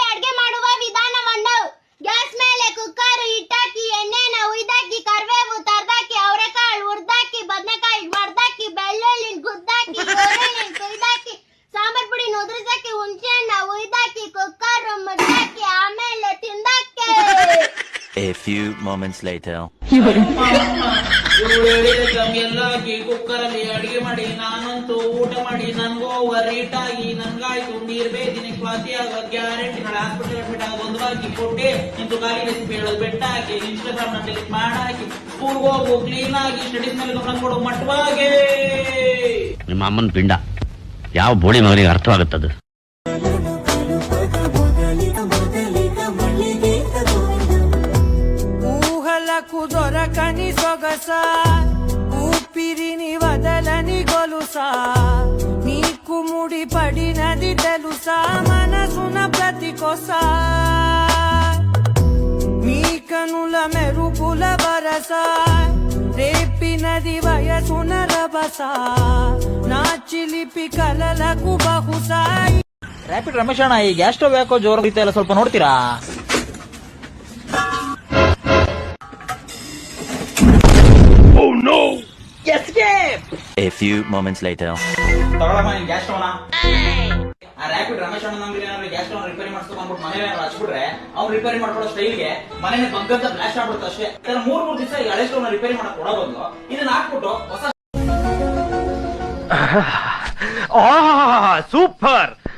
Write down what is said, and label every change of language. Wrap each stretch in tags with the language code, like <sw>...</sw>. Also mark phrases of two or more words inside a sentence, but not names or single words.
<kn>ಅಡ್ಗೆ ಮಾಡುವ ವಿಧಾನವನ್ನು: ಗ್ಯಾಸ್ ಮೇಲೆ ಕುಕ್ಕರ್ ಇಟ್ಟಾಕಿ, ಎಣ್ಣೆನ ಉಯ್ದಾಕಿ, ಕರಿಬೇವು ತರ್ದಾಕಿ, ಅವರೆಕಾಳು ಹುರ್ದಾಕಿ, ಬದನೆಕಾಯಿ ಮರ್ದಾಕಿ, ಬೆಳ್ಳುಳ್ಳಿ ಗುದ್ದಾಕಿ, ಈರುಳ್ಳಿ ಕುಯ್ದಾಕಿ, ಸಾಂಬಾರ್ ಪುಡಿ ಉದುರಿಸಾಕಿ, ಹುಣಸೆ ಹಣ್ಣ ಉಯ್ದಾಕಿ, ಕುಕ್ಕರ್ ಮುದ್ದಾಕಿ, ಆಮೇಲೆ ತಿಂದಾಕಿ.</kn> <en>A few moments later.</en> <kn>ಎಲ್ಲ ಕುಕ್ಕರ್ ಅಲ್ಲಿ ಅಡಿಗೆ ಮಾಡಿ ನಾನಂತೂ ಊಟ ಮಾಡಿ ನನ್ಗೋ ರೀಟ್ ಆಗಿ ನನ್ಗಾಯ್ತು ನೀರ್ ಬೇದಿನ ಸ್ವಾತಿ ಆಗ ಗ್ಯಾರಂಟಿ ನಾಳೆ ಹಾಸ್ಪಿಟಲ್ ಅಡ್ಮಿಟ್ ಆಗ ಒಂದು ಹಾಕಿ ಕೊಟ್ಟೆ ನಿಂತು ಖಾಲಿ ರೆಸಿಪಿ ಹೇಳೋದು ಬೆಟ್ಟ ಹಾಕಿ ಇನ್ಸ್ಟಾಗ್ರಾಮ್ ನ ಡಿಲೀಟ್ ಮಾಡಾಕಿ ಸ್ಕೂಲ್ಗೆ ಹೋಗು ಕ್ಲೀನ್ ಆಗಿ ಸ್ಟಡೀಸ್ ಮೇಲೆ ಗಮನ ಕೊಡು ಮಟ್ಟವಾಗೆ. ನಿಮ್ಮ ಅಮ್ಮನ ಪಿಂಡ ಯಾವ ಬೋಳಿ ಮಗನಿಗೆ ಅರ್ಥವಾಗುತ್ತದು?</kn> <te>దొరకని సొగస ఊపిరిని వదలని గొలుసా నీకు ముడి పడినది తెలుసా మనసున ప్రతి కొసా మీ కనుల మెరుపుల వరస రేపినది వయసున రభస నా చిలిపి కలలకు బహుశా.</te> <kn>ರ್ಯಾಪಿಡ್ ರಮೇಶ್ ಅಣ್ಣ, ಈ ಗ್ಯಾಸ್ ಸ್ಟವ್ ಯಾಕೋ ಜೋರ ಇಲ್ಲ, ಸ್ವಲ್ಪ ನೋಡ್ತೀರಾ?</kn> <en>Oh no! Escape! A few moments later.</en> <kn>ತಗೊಳಮ್ಮ ಈ ಗ್ಯಾಸ್ ಸ್ಟವ್ನ. ಆ ರ್ಯಾಪಿಡ್ ರಮೇಶ್ ಅಣ್ಣ ನಮ್ಗೆ ಏನಾದ್ರು ಗ್ಯಾಸ್ ಸ್ಟವ್ ರಿಪೇರಿ ಮಾಡಿಸ್ಕೊಂಡ್ಬಿಟ್ಟು ಮನೆ ಹಚ್ಬಿಟ್ರೆ ಅವ್ನು ರಿಪೇರಿ ಮಾಡ್ಕೊಳ್ಳೋ ಸ್ಟೈಲ್ಗೆ ಮನೆನೇ ಬಗ್ಗಂತ ಬ್ಲಾಸ್ಟ್ ಆಗ್ಬಿಡುತ್ತೆ ಅಷ್ಟೇ. 3 ದಿವಸ ಈ ಹಳೆ ಸ್ಟವ್ ನ ರಿಪೇರಿ ಮಾಡಕ್ ಕೊಡೋದು ಇದನ್ನ ಹಾಕ್ಬಿಟ್ಟು ಹೊಸ ಸೂಪರ್.</kn>